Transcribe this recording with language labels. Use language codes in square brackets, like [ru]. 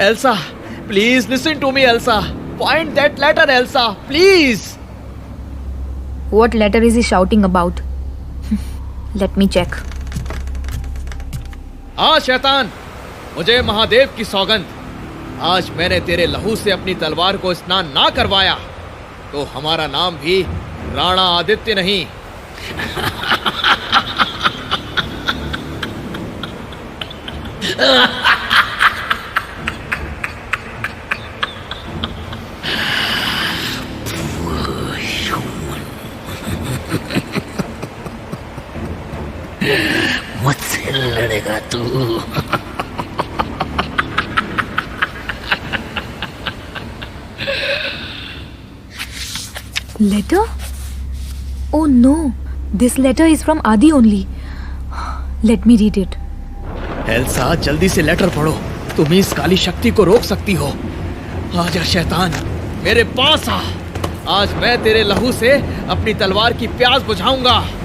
[en] Elsa, please listen to me, Elsa. Find that letter, Elsa, please. What letter is he shouting about? Let me check. [hi] हाँ शैतान, मुझे महादेव की सौगंध, आज मैंने तेरे लहू से अपनी तलवार को स्नान ना करवाया तो हमारा नाम भी राणा आदित्य नहीं। मुझसे लड़ेगा तू? [en] Letter? Oh no, this letter is from Adi only. Let me read it. [hi] Elsa, जल्दी से लेटर पढ़ो, तुम ही इस काली शक्ति को रोक सकती हो। आजा शैतान, मेरे पास आ। आज मैं तेरे लहू से अपनी तलवार की प्यास बुझाऊंगा।